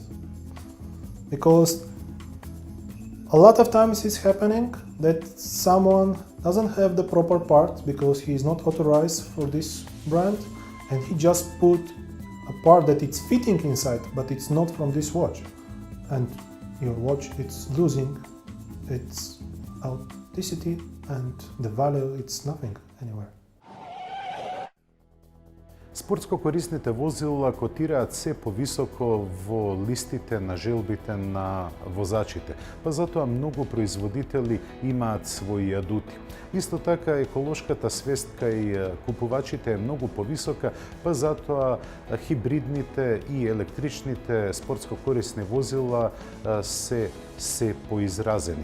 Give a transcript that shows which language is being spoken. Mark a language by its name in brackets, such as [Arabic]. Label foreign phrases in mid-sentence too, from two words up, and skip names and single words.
[English] Because a lot of times it's happening that someone doesn't have the proper part because he is not authorized for this brand, and he just put a part that it's fitting inside, but it's not from this watch. And your watch, it's losing its authenticity, and the value, it's nothing anywhere. [Macedonian] Спортско корисните возила котираат се повисоко во листите на желбите на возачите, па затоа многу производители имаат своји адути. Исто така еколошката свест кај купувачите е многу повисока, па затоа хибридните и електричните спортско корисни возила се поизразени.